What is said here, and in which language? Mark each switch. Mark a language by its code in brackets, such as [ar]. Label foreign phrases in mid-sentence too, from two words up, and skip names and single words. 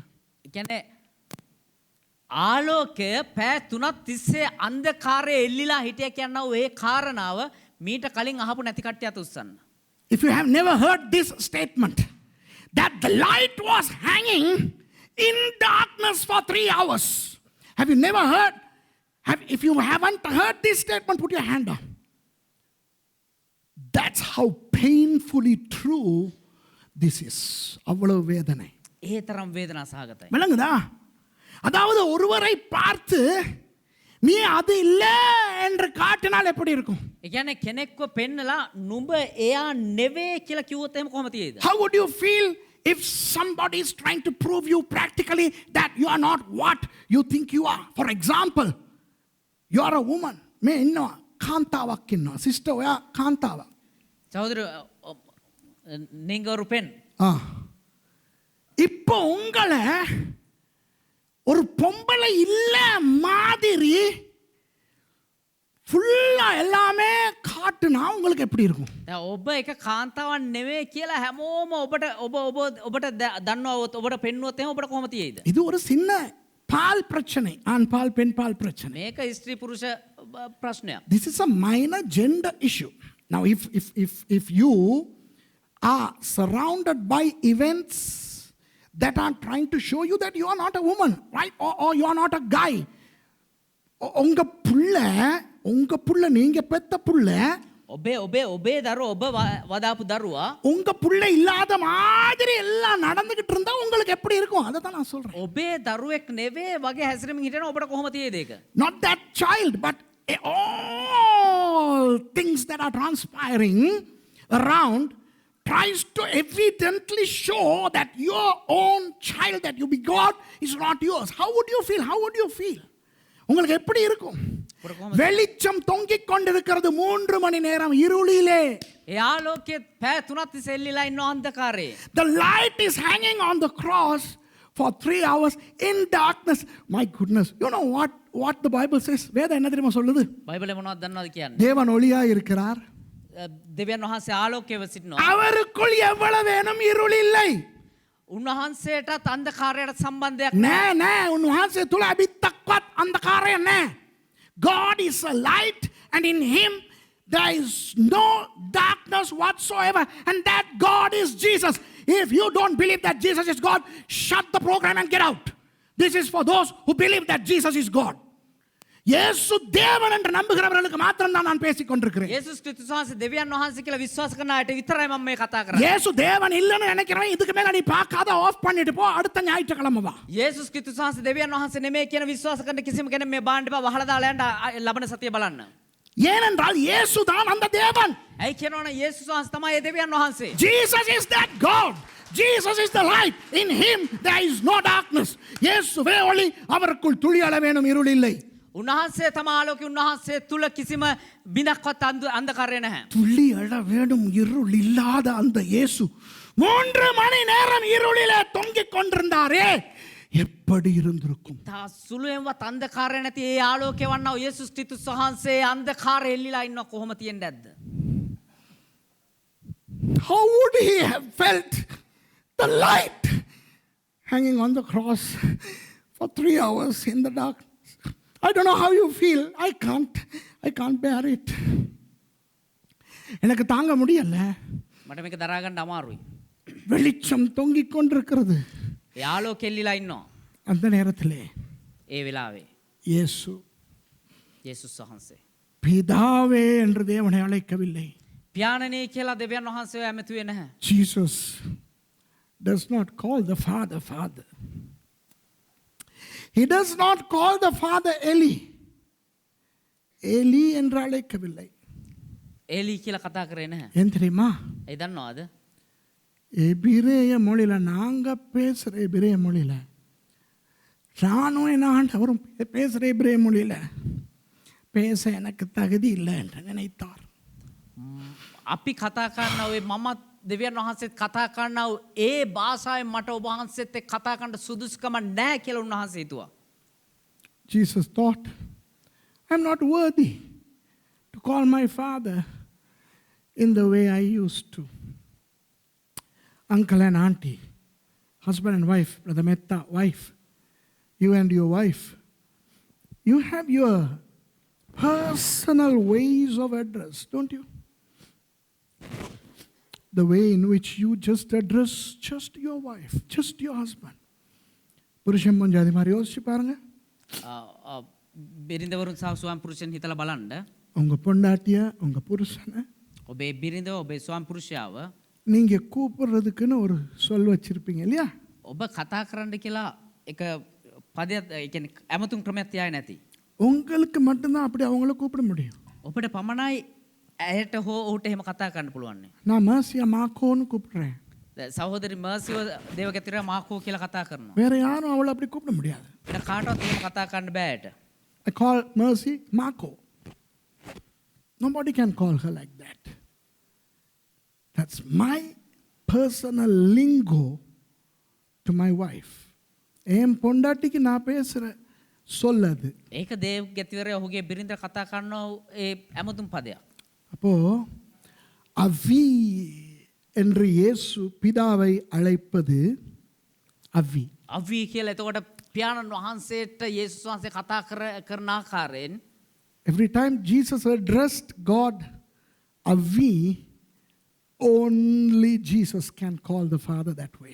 [si] කියන්නේ ආලෝකය පෑ 3ක් තිස්සේ අන්ධකාරයේ එල්ලිලා හිටිය කියනවා ඒ කාරණාව මීට කලින් අහපු නැති කට්ටිය අත උස්සන්න. [en] If you have never heard this statement that the light was hanging in darkness for 3 hours. Have you never heard? If you haven't heard this statement, put your hand up. That's how painfully true this is. [ta] அவ்வளவு வேதனை. [si] ඒ තරම් වේදනා සහගතයි. [ta] விளங்குதா? அதாவது ஒருவரை பார்த்து நீ அது இல்ல என்று காட்டினால் எப்படி இருக்கும்? [si] ඒ කියන්නේ කෙනෙක්ව පෙන්නලා නුඹ එයා නෙවෙයි කියලා කිව්වොත් එහෙම කොහොම තියෙයිද? [en] How would you feel if somebody is trying to prove you practically that you are not what you think you are? For example, you are a woman. [si] මේ ඉන්නවා කාන්තාවක් ඉන්නවා. සිස්ටර් ඔයා කාන්තාවක්. [ta] සහෝදර நீங்க ஒரு பெண். இப்போ உங்களை ஒரு பொம்பளை இல்ல மாதிரி ஃபுல்லா எல்லாமே காட்டுனா உங்களுக்கு எப்படி இருக்கும்? [si] දැන් ඔබ එක කාන්තාවක් නෙවෙයි කියලා හැමෝම ඔබට දන්නවොත් ඔබට පෙන්නුවොත් එහෙම ඔබට කොහොම තියෙයිද? [ta] இது ஒரு சின்ன பால் பிரச்சனை. ஆண் பால் பெண் பால் பிரச்சனை. [si] මේක ස්ත්‍රී පුරුෂ ප්‍රශ්නයක්. [en] This is a minor gender issue. Now if you are surrounded by events that are trying to show you that you are not a woman, right? Or you are not a guy. [ta] உங்க புள்ள நீங்க பெத்த புள்ள [si] ඔබේ දරුවා ඔබ වදාපු දරුවා [ta] உங்க புள்ள இல்லாத மாதிரி எல்லாம் நடந்துகிட்டு இருந்தா உங்களுக்கு எப்படி இருக்கும்? அதை தான் நான் சொல்றேன். [si] ඔබේ දරුවෙක් නෙවෙයි වගේ හැසිරෙමින් හිටියන ඔබට කොහොම තියෙයිද ඒක? [en] Not that child, but all things that are transpiring around tries to evidently show that your own child that you begot is not yours. How would you feel? How would you feel? [ta] உங்களுக்கு எப்படி இருக்கும்? வெளிச்சம் தொங்கிக் கொண்டிருக்கிறது 3 மணி நேரம் இருளிலே. [si] ඒ ආලෝකයේ පෑ 3ක් තිස්සේ එල්ලිලා ඉන්න අන්ධකාරයේ. [en] The light is hanging on the cross for 3 hours in darkness. My goodness. You know what the Bible says? [ta] வேதம் என்ன தெரியுமா சொல்லுது? [si] බයිබලේ මොනවද දන්නවද කියන්නේ? [ta] தேவன் ஒளியா இருக்கிறார். [si] දෙවියන් වහන්සේ ආලෝකයව සිටිනවා. [ta] அவருக்குள் எவ்வளவேனும் இருள் இல்லை. [si] උන්වහන්සේටත් අන්ධකාරයට සම්බන්ධයක් නෑ උන්වහන්සේ තුල අබිත්තක්වත් අන්ධකාරය නෑ. [en] God is a light and in him there is no darkness whatsoever, and that God is Jesus. If you don't believe that Jesus is God, shut the program and get out. This is for those who believe that Jesus is God. [ta] இயேசு தேவன் என்று நம்புகிறவர்களுக்கு மாத்திரம் தான் நான் பேசிக் கொண்டிருக்கிறேன். [si] යේසුස් ක්‍රිස්තුස් වහන්සේ දෙවියන් වහන්සේ කියලා විශ්වාස කරන අයට විතරයි මම මේ කතා කරන්නේ. [ta] இயேசு தேவன் இல்லன்னு நினைக்கிறவன் இதுக்கு மேல நீ பார்க்காத ஆஃப் பண்ணிட்டு போ, அடுத்த ஞாயிற்றுக்கிழமை வா. [si] යේසුස් ක්‍රිස්තුස් වහන්සේ දෙවියන් වහන්සේ නෙමෙයි කියන විශ්වාස කරන කිසිම කෙනෙක් මේ බාන්න එපා, වහලා දාලා යන්න ලබන සතිය බලන්න. [ta] ஏனென்றால் இயேசு தான் அந்த தேவன். [si] ඇයි කියනවනේ යේසුස් වහන්සේ තමයි ඒ දෙවියන් වහන්සේ. [en] Jesus is that God. Jesus is the light. In him there is no darkness. [ta] இயேசுவே ஒளி, அவருக்குள் துளி அளவேனும் இருள் இல்லை. [si] උන්වහන්සේ තම ආලෝකය, උන්වහන්සේ තුල කිසිම බිඳක්වත් අන්ධකාරය නැහැ. [ta] துளி அளவேனும் இருள் இல்லாத அந்த இயேசு 3 மணி நேரம் இருளிலே தொங்கிக் கொண்டிருந்தாரே, எப்படி இருந்திருக்கும்? [si] තා සුළුවෙන්වත් අන්ධකාරය නැති ඒ ආලෝකය වන්නා යේසුස් ක්‍රිස්තුස් වහන්සේ අන්ධකාරය එල්ලිලා ඉන්නවා කොහොම තියෙන්නේ නැද්ද? [en] How would he have felt the light hanging on the cross for 3 hours in the dark? I don't know how you feel. I can't bear it. [ta] எனக்கு தாங்க முடியல. [si] මට මේක දරා ගන්න අමාරුයි. [ta] வெளிச்சம் தொங்கிக் கொண்டிருக்கிறது. [si] ඒ ආලෝකය එල්ලිලා ඉන්නවා. [ta] அந்த நேரத்திலே [si] ඒ වෙලාවේ [ta] இயேசு [si] යේසුස් වහන්සේ [ta] பிதாவே என்று தேவனை அழைக்கவில்லை. [si] පියාණනේ කියලා දෙවියන් වහන්සේව ඇමතුවේ නැහැ. [en] Jesus does not call the Father Father. He does not call the Father Eli. [ta] Eli என்று அழைக்கவில்லை. [si] ඒලි කියලා කතා කරේ නැහැ. [ta] ஏன் தெரியுமா? [si] ඒ දන්නවද? [ta] எபிரேய மொழியில நாங்க பேசுற எபிரேய மொழியில ராணுவ அவரும் பேசுற எபிரேய மொழியில பேச எனக்கு தகுதி இல்லை என்று நினைத்தார். [si] අපි කතා කරන ඔය මමත් දෙවියන් වහන්සේත් කතා කරනව ඒ භාෂාවෙන් මට ඔබ වහන්සේත් එක්ක කතා කරන්න සුදුසුකම නැහැ කියලා උන්වහන්සේ හිතුවා. [en] Jesus thought, I'm not worthy to call my father in the way I used to. Uncle and auntie, husband and wife, Brother Metta, wife, you and your wife, you have your personal ways of address, don't you? The way in which you just address just your wife, just your husband. [ta] புருஷன் கொஞ்சம் அது மாதிரி யோசிச்சு பாருங்க. [si] බිරිඳවරුන් සහ ස්වාම පුරුෂයන් හිතලා බලන්න. [ta] உங்க பொண்டாட்டிய உங்க புருஷனை [si] ඔබේ බිරිඳව ඔබේ ස්වාම පුරුෂයාව [ta] நீங்க கூப்பிடுறதுக்குன்னு ஒரு சொல் வச்சிருப்பீங்க இல்லையா? [si] ඔබ කතා කරන්න කියලා එක පදයක් ඒ කියන්නේ ඇමතුම් ක්‍රමයක් තියාගෙන නැති. [ta] உங்களுக்கு மட்டும்தான் அப்படி அவங்கள கூப்பிட முடியும். [si] ඔබට පමණයි ඇයට හෝ ඔහුට එහෙම කතා කරන්න පුළුවන්. [ta] நான் மர்சியா மாக்கோன்னு கூப்பிடுறேன். [si] සහෝදරි මර්සිව දේවගතිරයා මාකෝ කියලා කතා කරනවා. [ta] வேற யாரும் அவளை அப்படி கூப்பிட முடியாது. [si] වෙන කාටවත් එහෙම කතා කරන්න බෑ ඇයට. [en] I call Mercy Marco. Nobody can call her like that. That's my personal lingo to my wife. [ta] என் பொண்டாட்டிக்கு நான் பேசுற சொல்லது. [si] ඒක දේවගතිරයා ඔහුගේ බිරිඳ කතා කරන ඒ ඇමතුම් පදයක්. [ta] அப்போ அவ்வி என்று இயேசு பிதாவை அழைப்பது அவ்வி. [si] අවී කියලා එතකොට පියාණන් වහන්සේට යේසුස් වහන්සේ කතා කරන ආකාරයෙන් [en] Every time Jesus addressed God அவ்வி, only Jesus can call the Father that way.